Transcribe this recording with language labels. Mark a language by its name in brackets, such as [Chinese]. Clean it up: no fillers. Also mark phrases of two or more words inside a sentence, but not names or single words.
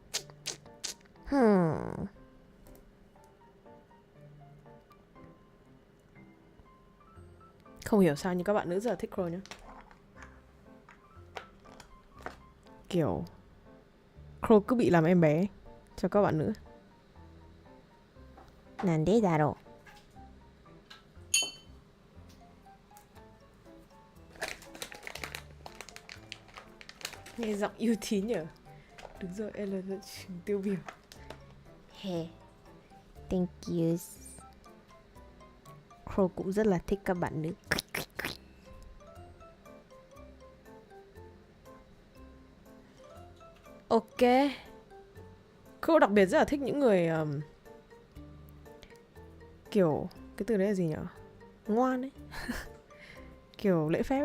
[Vietnamese] Không hiểu sao nhưng các bạn nữ giờ thích Crow nhá. Kiểu Crow cứ bị làm em bé cho các bạn nữ. [Japanese] なんでだろ [Vietnamese] Nghe giọng yêu tín nhở. Đúng rồi, em là trường tiêu biểu. [English] Hey, thank you. [Vietnamese] Crow cũng rất là thích các bạn nữ. Ok. Crow đặc biệt rất là thích những người kiểu, cái từ đấy là gì nhỉ? Ngoan ấy. Kiểu lễ phép ấy.